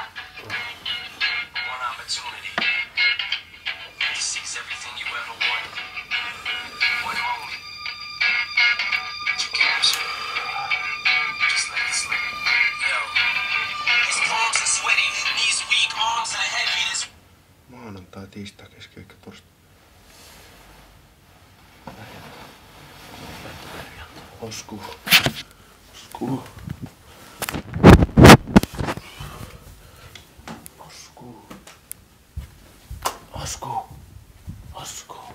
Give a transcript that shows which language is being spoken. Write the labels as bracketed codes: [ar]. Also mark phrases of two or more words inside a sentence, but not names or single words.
[en] One opportunity to seize everything you ever wanted. One moment that you capture. Just let it slip. Yo, his palms are sweaty, knees weak, arms are heavy. This [fi] Maanantai, tiistai, keskiviikko, torstai. Osku. Osku. Osku. Osku. Osku.